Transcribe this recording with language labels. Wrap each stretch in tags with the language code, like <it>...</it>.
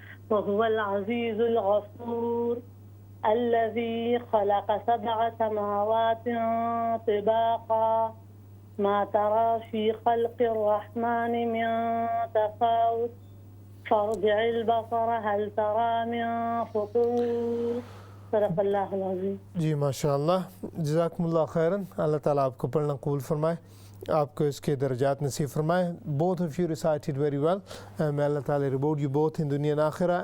<ar>وهو العزيز الغفور الذي خلق 7 سماوات طباقا ما ترى في خلق الرحمن من تفاوت فارجع البصر هل ترى من فطور صدق اللہ العظیم.</ar> <ur>جی ماشاء اللہ، جزاکم اللہ خیراً. اللہ تعالیٰ آپ کو پڑھنا قبول فرمائے، آپ کو اس کے درجات نصیب فرمائے.</ur> <en>Both of you recited very well. May Allah Ta'ala reward you both in dunya and akhirah.</en>